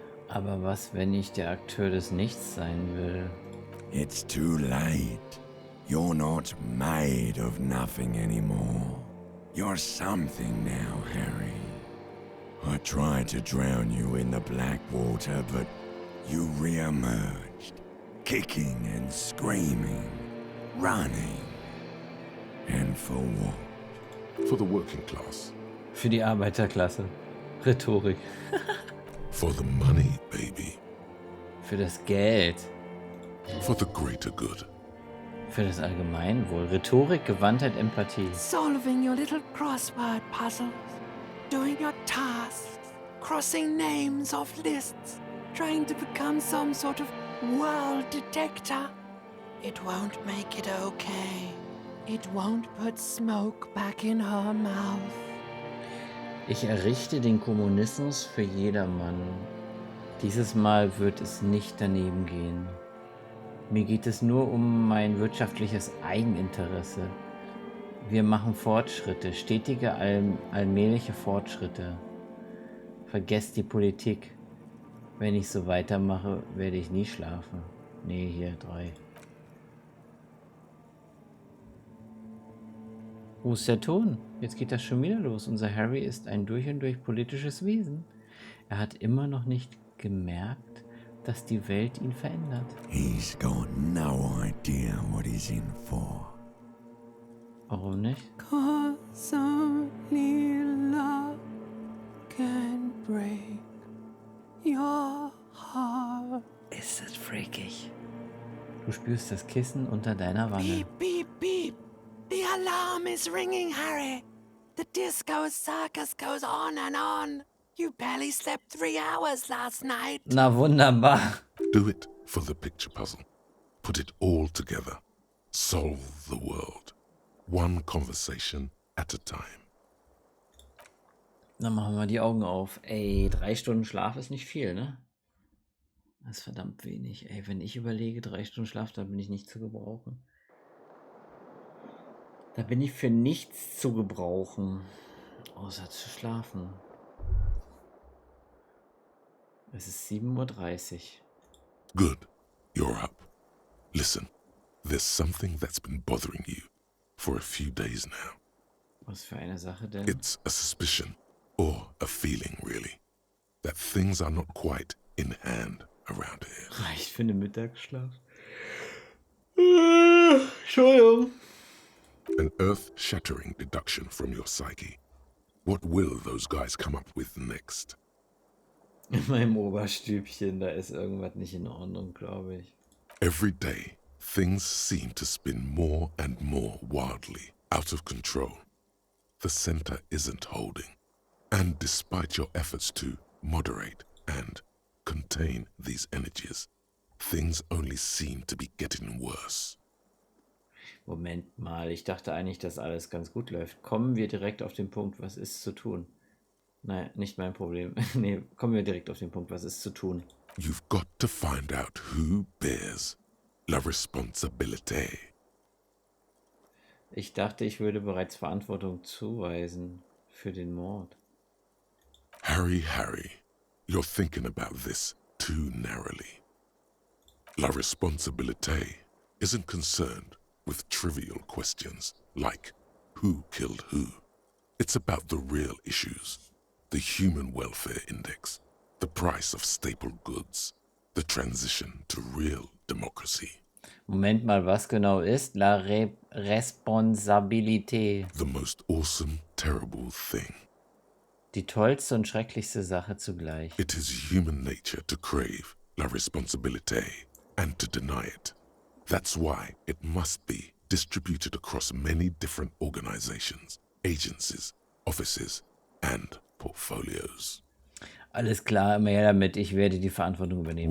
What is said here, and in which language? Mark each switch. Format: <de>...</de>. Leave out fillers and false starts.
<de>Aber was, wenn ich der Akteur des Nichts sein will?</de> <en>It's too late. You're not made of nothing anymore. You're something now, Harry. I tried to drown you in the black water, but you re-emerged, kicking and screaming, running. And for what? For the working class.</en> <de>Für die Arbeiterklasse. Rhetorik.</de> <en>For the money, baby.</en> <de>Für das Geld.</de> <en>For the greater good.</en> <de>Für das Allgemeinwohl. Rhetorik, Gewandtheit, Empathie.</de> <en>Solving your little crossword puzzles. Doing your tasks. Crossing names off lists. Trying to become some sort of world detector. It won't make it okay. It won't put smoke back in her mouth.</en> <de>Ich errichte den Kommunismus für jedermann. Dieses Mal wird es nicht daneben gehen. Mir geht es nur um mein wirtschaftliches Eigeninteresse. Wir machen Fortschritte, stetige, allmähliche Fortschritte. Vergesst die Politik. Wenn ich so weitermache, werde ich nie schlafen. Nee, hier 3. Wo ist der Ton? Jetzt geht das schon wieder los. Unser Harry ist ein durch und durch politisches Wesen. Er hat immer noch nicht gemerkt, dass die Welt ihn verändert.</de> <en>He's got no idea what he's in for.</en> <de>Warum nicht?</de> <en>'Cause only love can break your heart.</en> <de>Ist das freakig? Du spürst das Kissen unter deiner Wange. Beep, beep, beep.</de> <en>The alarm is ringing, Harry. The disco circus goes on and on. You barely slept 3 hours last night.</en> <de>Na wunderbar.</de> <en>Do it for the picture puzzle. Put it all together. Solve the world. One conversation at a time.</en> <de>Dann machen wir die Augen auf. Ey, 3 Stunden Schlaf ist nicht viel, ne? Das ist verdammt wenig. Ey, wenn ich überlege, 3 Stunden Schlaf, da bin ich nicht zu gebrauchen. Da bin ich für nichts zu gebrauchen, außer zu schlafen. Es ist 7:30 Uhr.</de> <en>Good. You're up. Listen, there's something that's been bothering you for a few days now.</en> <de>Was für eine Sache denn?</de> <en>It's a suspicion, or a feeling really, that things are not quite in hand around here.</en> <de>Reicht für einen Mittagsschlaf. Entschuldigung.</de> <en>An earth-shattering deduction from your psyche. What will those guys come up with next?</en> <de>In meinem Oberstübchen, da ist irgendwas nicht in Ordnung, glaube ich.</de> <en>Every day, things seem to spin more and more wildly, out of control. The center isn't holding. And despite your efforts to moderate and contain these energies, things only seem to be getting worse.</en> <de>Moment mal, ich dachte eigentlich, dass alles ganz gut läuft. Kommen wir direkt auf den Punkt, was ist zu tun? Nein, nicht mein Problem. Nee, kommen wir direkt auf den Punkt, was ist zu tun?</de> <en>You've got to find out who bears la responsabilité.</en> <de>Ich dachte, ich würde bereits Verantwortung zuweisen für den Mord.</de> <en>Harry, you're thinking about this too narrowly. La responsabilité isn't concerned with trivial questions like who killed who. It's about the real issues, the human welfare index, the price of staple goods, the transition to real democracy.</en> <de>Moment mal, was genau ist la Responsabilité?</de> <en>The most awesome, terrible thing.</en> <de>Die tollste und schrecklichste Sache zugleich.</de> <en>It is human nature to crave la responsabilité and to deny it. That's why it must be distributed across many different organizations, agencies, offices and portfolios.</en> <de>Alles klar, immer her damit, ich werde die Verantwortung übernehmen.</de>